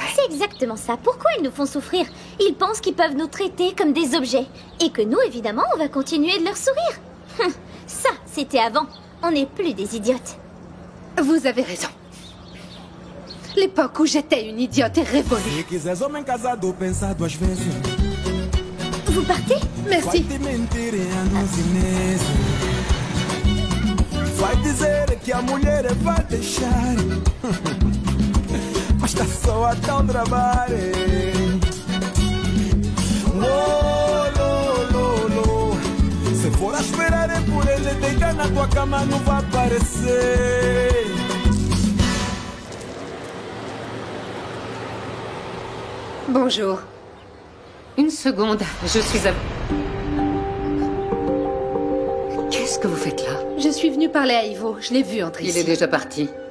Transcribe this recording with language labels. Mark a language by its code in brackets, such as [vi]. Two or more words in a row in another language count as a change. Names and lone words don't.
[fr] C'est exactement ça. Pourquoi ils nous font souffrir? Ils pensent qu'ils peuvent nous traiter comme des objets. Et que nous, évidemment, on va continuer de leur sourire. Ça, c'était avant. On n'est plus des idiotes. Vous avez raison. L'époque où j'étais une idiote est révolue. [pt] Se quiseres homem casado, pensa 2 vezes. [fr] Vous partez? [pt] Vai [fr] Merci. [pt] te mentir em anos e meses. Vai dizer que a mulher vai deixar. Mas tá só a dar trabalho. Lo, lo, lo, lo. Se for a esperar por ele, deitar na tua cama não vai aparecer. [fr] Bonjour. Une seconde, je suis à... Qu'est-ce que vous faites là? Je suis venue parler à Ivo. Je l'ai vu entrer Il ici. est déjà parti.